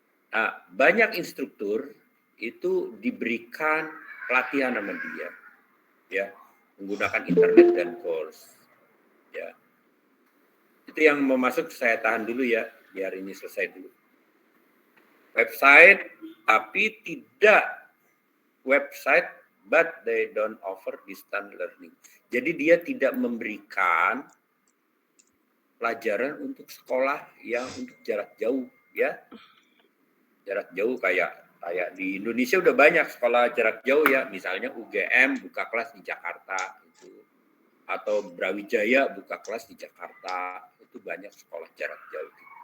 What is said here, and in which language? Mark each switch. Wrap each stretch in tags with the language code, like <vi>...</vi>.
<id>Nah, banyak instruktur itu diberikan pelatihan sama dia ya, menggunakan internet dan course. Ya. Itu yang mau masuk saya tahan dulu ya, biar ini selesai dulu.</id> <en>Website</en> <id>tapi tidak</id> <en>website, but they don't offer distance learning.</en> <id>Jadi dia tidak memberikan pelajaran untuk sekolah yang untuk jarak jauh, ya. Jarak jauh kayak di Indonesia udah banyak sekolah jarak jauh ya, misalnya UGM buka kelas di Jakarta itu, atau Brawijaya buka kelas di Jakarta, itu banyak sekolah jarak jauh.</id>